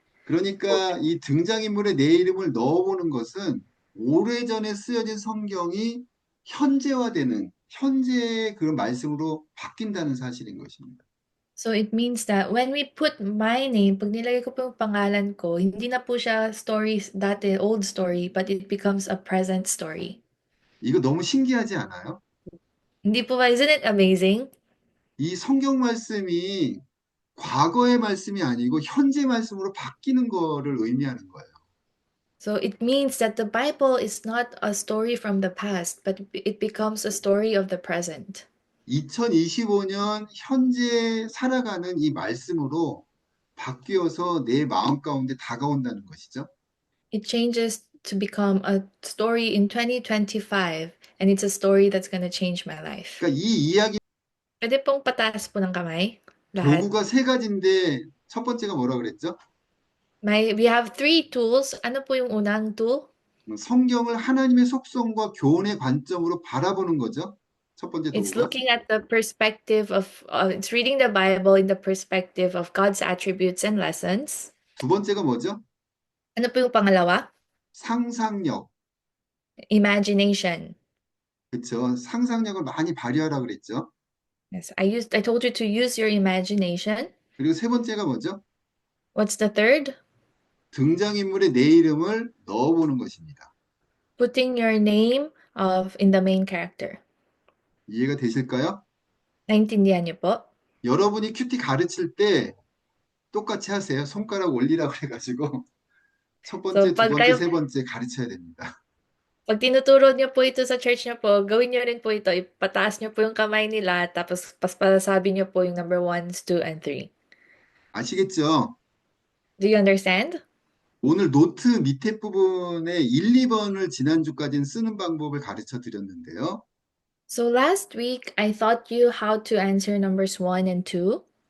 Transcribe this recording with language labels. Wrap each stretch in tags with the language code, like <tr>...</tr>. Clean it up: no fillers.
<ko>그러니까 이 등장인물에 내 이름을 넣어보는 것은 오래전에 쓰여진 성경이 현재화되는 현재의 그런 말씀으로 바뀐다는 사실인 것입니다.</ko> <en>So it means that when we put my name,</en> <tl>pag nilagay ko po yung pangalan ko, hindi na po siya stories dati,</tl> <en>old story, but it becomes a present story.</en> <ko>이거 너무 신기하지 않아요?</ko> <tl>Hindi po ba,</tl> <en>isn't it amazing?</en> <ko>이 성경 말씀이 과거의 말씀이 아니고 현재 말씀으로 바뀌는 거를 의미하는 거예요.</ko> <en>So it means that the Bible is not a story from the past, but it becomes a story of the present.</en> <ko>2025년 현재 살아가는 이 말씀으로 바뀌어서 내 마음 가운데 다가온다는 것이죠.</ko> <en>It changes to become a story in 2025, and it's a story that's gonna change my life.</en> <ko>그러니까 이 이야기</ko> <tl>Pwede pong pataas po ng kamay, lahat.</tl> <ko>도구가 세 가지인데 첫 번째가 뭐라 그랬죠?</ko> <en>We have three tools.</en> <tl>Ano po yung unang tool?</tl> <ko>성경을 하나님의 속성과 교훈의 관점으로 바라보는 거죠. 첫 번째</ko> <en>It's</en> <ko>도구가.</ko> <en>looking at the perspective of, it's reading the Bible in the perspective of God's attributes and lessons.</en> <ko>두 번째가 뭐죠?</ko> <tl>Ano po yung pangalawa?</tl> <ko>상상력.</ko> <en>Imagination.</en> <ko>그렇죠. 상상력을 많이 발휘하라 그랬죠.</ko> <en>Yes, I told you to use your imagination.</en> <ko>그리고 세 번째가 뭐죠?</ko> <en>What's the third?</en> <ko>등장인물의 내 이름을 넣어보는 것입니다.</ko> <en>Putting your name in the main character.</en> <ko>이해가 되실까요?</ko> <tl>Naintindihan niyo po?</tl> <ko>여러분이 큐티 가르칠 때 똑같이 하세요. 손가락 올리라고 해가지고 첫 번째, 두</ko> <tl>pag</tl> <ko>번째,</ko> <tl>kayo-</tl> <ko>세 번째 가르쳐야 됩니다.</ko> <tl>Pag tinuturo niyo po ito sa church niyo po, gawin niyo rin po ito. Ipataas niyo po yung kamay nila, tapos pasabi niyo po yung number 1, 2, and 3.</tl> <ko>아시겠죠?</ko> <en>Do you understand?</en> <ko>오늘 노트 밑에 부분에 1, 2번을 지난주까지는 쓰는 방법을 가르쳐 드렸는데요.</ko> <en>So last week, I taught you how to answer numbers 1 and 2.</en>